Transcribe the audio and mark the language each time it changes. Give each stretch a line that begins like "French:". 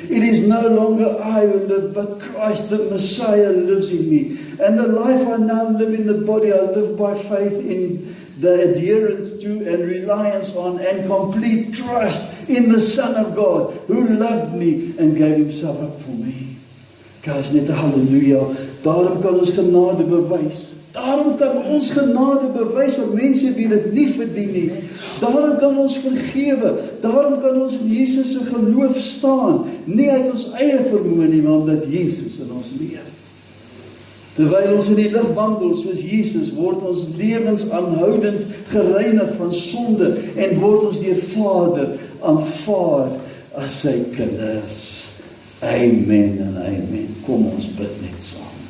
English: It is no longer I who live, but Christ, the Messiah, lives in me. And the life I now live in the body, I live by faith in the adherence to and reliance on and complete trust in the Son of God, who loved me and gave himself up for me.
Afrikaans: Guys, net 'n halleluja. Daarom kan ons genade bewys. Daarom kan ons genade bewys aan mense wie dit nie verdien nie. Daarom kan ons vergewe. Daarom kan ons in Jesus se geloof staan. Nie uit ons eie vermoë nie, maar omdat Jesus in ons leef. Terwyl ons in die lig wandel soos Jesus, word ons lewens aanhoudend gereinig van sonde en word ons deur Vader aanvaar as sy kinders. Amen en amen. Kom ons bid net saam.